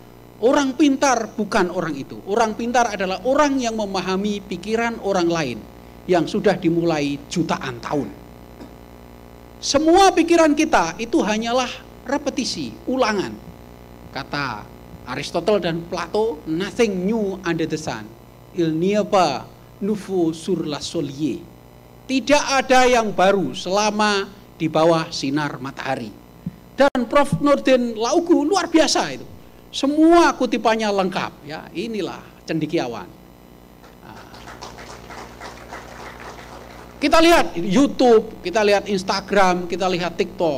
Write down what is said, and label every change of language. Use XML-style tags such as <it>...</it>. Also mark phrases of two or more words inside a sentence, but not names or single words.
<id>Orang pintar bukan orang itu. Orang pintar adalah orang yang memahami pikiran orang lain yang sudah dimulai jutaan tahun. Semua pikiran kita itu hanyalah repetisi, ulangan. Kata Aristotle dan Plato,</id> <en>nothing new under the sun.</en> <fr>Il n'y a pas nouveau sur la soleil.</fr> <id>Tidak ada yang baru selama di bawah sinar matahari. Dan Prof. Nurdin Laugu luar biasa itu. Semua kutipannya lengkap ya. Inilah cendekiawan. Kita lihat YouTube, kita lihat Instagram, kita lihat TikTok.</id>